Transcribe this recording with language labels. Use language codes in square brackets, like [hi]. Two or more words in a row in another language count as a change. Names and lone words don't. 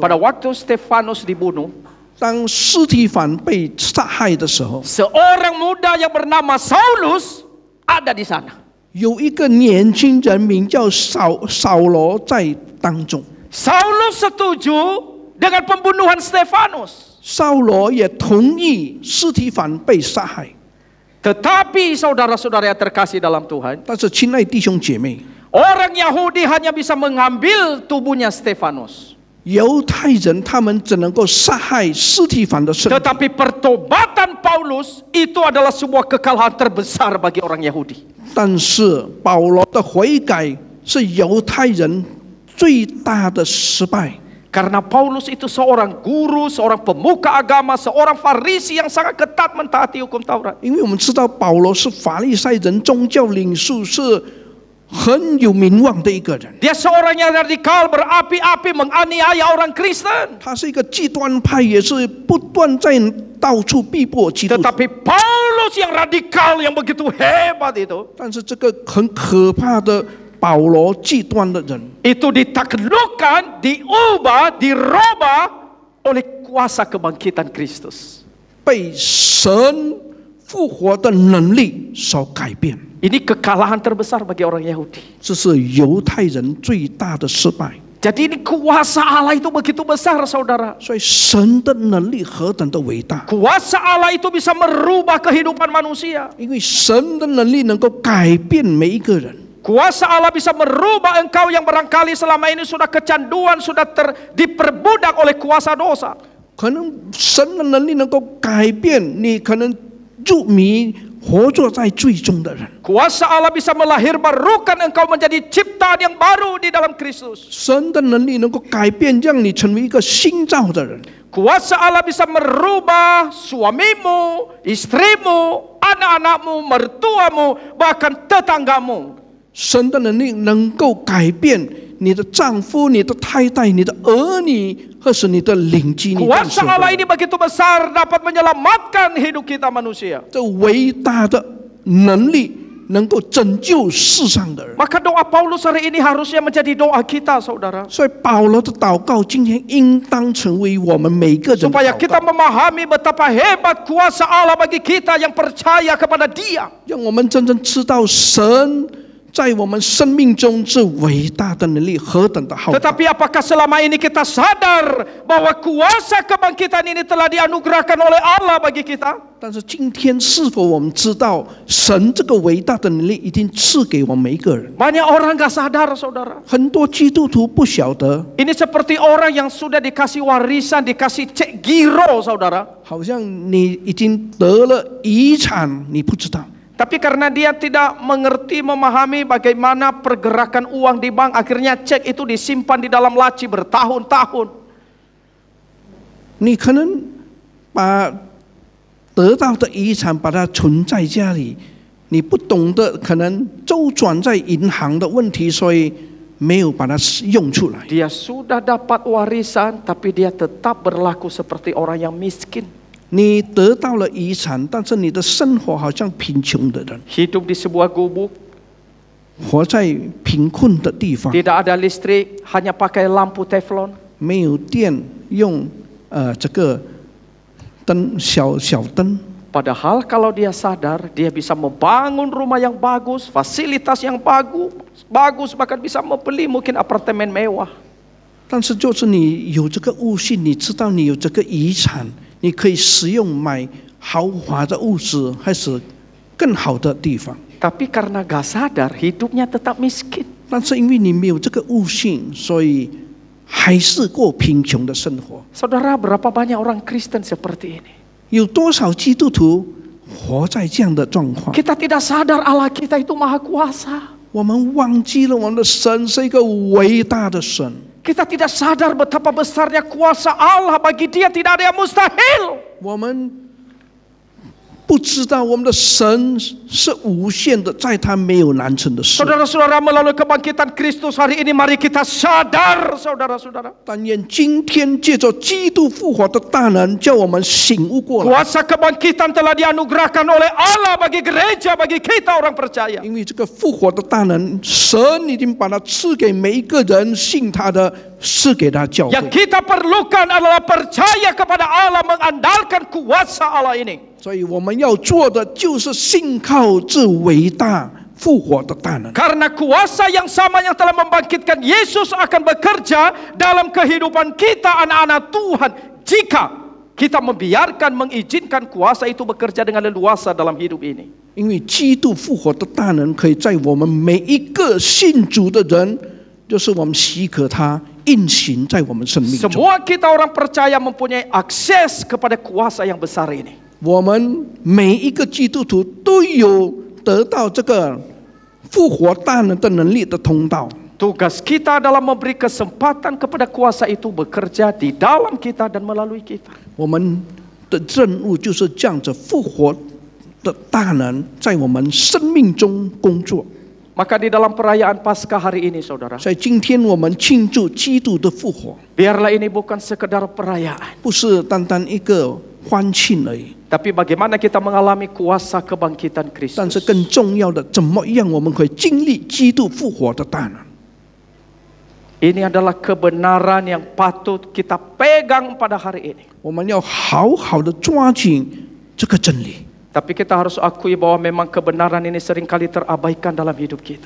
[id] pada waktu Stefanus dibunuh, [zh] 当司提反被杀害的时候， [id] seorang muda yang bernama Saulus ada di sana. [zh] 有一个年轻人名叫扫罗在当中。 [id] Saulus setuju dengan pembunuhan Stefanus. [zh] 扫罗也同意司提反被杀害。 [id] Tetapi saudara-saudara yang terkasih dalam Tuhan, [zh] 但是，亲爱弟兄姐妹， [id] orang Yahudi hanya bisa mengambil tubuhnya Stefanus. [zh] 犹太人他们只能够杀害司提反的身体， [id] Tetapi pertobatan Paulus itu adalah sebuah kekalahan terbesar bagi orang Yahudi. [zh] 但是保罗的悔改是犹太人最大的失败。 [id] Karena Paulus itu seorang guru, seorang pemuka agama, seorang Farisi yang sangat ketat mentaati hukum Taurat. [zh] 因为我们知道保罗是法利赛人宗教领袖，是很有名望的一个人。 [id] Dia seorang yang radikal, berapi-api, menganiaya orang Kristen. [zh] 他是一个极端派，也是不断在到处逼迫基督徒。 [id] Tetapi Paulus yang radikal, yang begitu hebat itu, [zh] 但是这个很可怕的保罗极端的人， [id] itu ditaklukkan, diubah, dirubah oleh kuasa kebangkitan Kristus. [zh] 被神复活的能力所改变。 [id] Ini kekalahan terbesar bagi orang Yahudi. [zh] 这是犹太人最大的失败。 [id] Jadi ini kuasa Allah itu begitu besar saudara. [zh] 所以神的能力何等的伟大！ [id] Kuasa Allah itu bisa merubah kehidupan manusia. [zh] 因为神的能力能够改变每一个人。 [id] Kuasa Allah bisa merubah engkau yang barangkali selama ini sudah kecanduan, sudah diperbudak oleh kuasa dosa. [zh] 可能神的能力能够改变你，可能入迷活着在罪中的人。 [id] Kuasa Allah bisa melahirbarukan engkau menjadi ciptaan yang baru di dalam Kristus. [zh] 神的能力能够改变，让你成为一个新造的人。 [id] Kuasa Allah bisa merubah suamimu, istrimu, anak-anakmu, mertuamu, bahkan tetanggamu. [zh] 神的能力能够改变你的丈夫、你的太太、你的儿女，或是你的邻居。你认识 [id] Kuasa [zh] 的 Allah 人 [id] ini begitu besar dapat menyelamatkan hidup kita manusia. [zh] 这伟大的能力能够拯救世上的人。 [id] Maka doa Paulus hari ini harusnya menjadi doa kita saudara. [zh] 所以保罗的祷告今天应当成为我们每个人的 [id] Supaya [zh] 祷 [id] kita [zh] 告， [id] memahami betapa hebat kuasa Allah bagi kita yang percaya kepada Dia. [zh] 让我们真正知道神在我们生命中这伟大的能力何等的浩大。 [id] Tetapi apakah selama ini kita sadar bahwa kuasa kebangkitan ini telah dianugerahkan oleh Allah bagi kita? [zh] 但是今天是否我们知道神这个伟大的能力已经赐给我们每一个人？ [id] Banyak orang gak sadar saudara. [zh] 很多基督徒不晓得， [id] Ini seperti orang yang sudah dikasih warisan, dikasih cek giro saudara. [zh] 好像你已经得了遗产，你不知道。 [id] Tapi karena dia tidak mengerti, memahami bagaimana pergerakan uang di bank, akhirnya cek itu disimpan di dalam laci bertahun-tahun. [zh] 你可能把得到的遗产把它存在家里， 你不懂得可能周转在银行的问题，所以没有把它用出来。 [id] Dia sudah dapat warisan, tapi dia tetap berlaku seperti orang yang miskin. [zh] 你得到了遗产，但是你的生活好像贫穷的人， [id] Hidup di sebuah gubuk, [zh] 活在贫困的地方， [id] tidak ada listrik, hanya pakai lampu teflon. [zh] 没有电，用这个灯小灯。 [id] Padahal kalau dia sadar, dia bisa membangun rumah yang bagus, fasilitas yang bagus, bahkan bisa membeli mungkin apartemen mewah. [zh] 但是就是你有这个悟性，你知道你有这个遗产，你可以使用买豪华的物质，还是更好的地方。 [id] Tapi karena gak sadar, hidupnya tetap miskin. [zh] 但是因为你没有这个悟性，所以还是过贫穷的生活。 [id] Saudara, berapa banyak orang Kristen seperti ini? [zh] 有多少基督徒活在这样的状况？ [id] Kita tidak sadar Allah kita itu maha kuasa. [zh] 我们忘记了我们的神是一个伟大的神。 [id] Kita tidak sadar betapa besarnya kuasa Allah, bagi Dia tidak ada yang mustahil. [zh] 我们不知道我们的神是无限的，在他没有难成的事。 [id] Saudara-saudara, melalui kebangkitan Kristus hari ini, mari kita sadar, saudara-saudara. [zh] 但愿今天借着基督复活的大能，叫我们醒悟过来。 [id] Kuasa kebangkitan telah dianugerahkan oleh Allah bagi gereja, bagi kita orang percaya. [zh] 因为这个复活的大能，神已经把它赐给每一个人信他的，赐给他教会。 [id] Yang kita perlukan adalah percaya kepada Allah, mengandalkan kuasa Allah ini. [zh] 所以我们要做的就是信靠这伟大复活的大能。 [id] Karena kuasa yang sama yang telah membangkitkan Yesus akan bekerja dalam kehidupan kita anak-anak Tuhan, jika kita membiarkan, mengizinkan kuasa itu bekerja dengan leluasa dalam hidup ini. [zh] 因为基督复活的大能可以在我们每一个信主的人，就是我们许可他运行在我们生命中。 [id] Semua kita orang percaya mempunyai akses kepada kuasa yang besar ini. [zh] 我们每一个基督徒都有得到这个复活大能的能力的通道。 [id] Tugas kita adalah memberi kesempatan kepada kuasa itu bekerja di dalam kita dan melalui kita. [zh] 我们的任务就是这样子，复活的大能在我们生命中工作。 [id] Maka di dalam perayaan Paskah hari ini, saudara, [zh] 在今天我们庆祝基督的复活， [id] biarlah ini bukan sekedar perayaan, [zh] 不是单单一个欢庆而已， [id] tapi bagaimana kita mengalami kuasa kebangkitan [zh] 但是 Kristus. 更重要的，怎么样我们可以经历基督复活的大能？ [id] Ini adalah kebenaran yang patut kita pegang pada hari ini. [zh] 我们要好好的抓紧这个真理。 [id] Tapi kita harus akui bahwa memang kebenaran ini seringkali terabaikan dalam hidup kita.